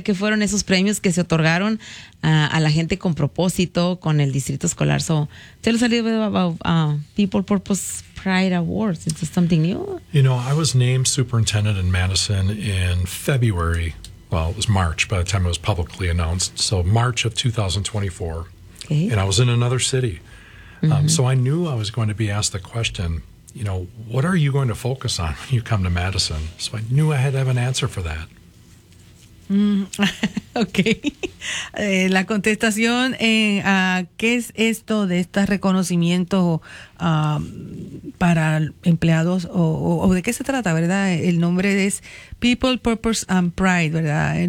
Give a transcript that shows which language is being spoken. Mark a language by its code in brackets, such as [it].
[es] ¿Qué fueron esos premios que se otorgaron a la gente con propósito con el distrito escolar? [en] So, tell us a little bit about People Purpose Pride Awards. Is this something new? You know, I was named superintendent in Madison in February. Well, it was March by the time it was publicly announced. So March of 2024. Okay. And I was in another city. Mm-hmm. So I knew I was going to be asked the question, you know, what are you going to focus on when you come to Madison? So I knew I had to have an answer for that. Okay. [es] La contestación en qué es esto de este reconocimiento para empleados o de qué se trata, ¿verdad? El nombre es People, Purpose and Pride, ¿verdad?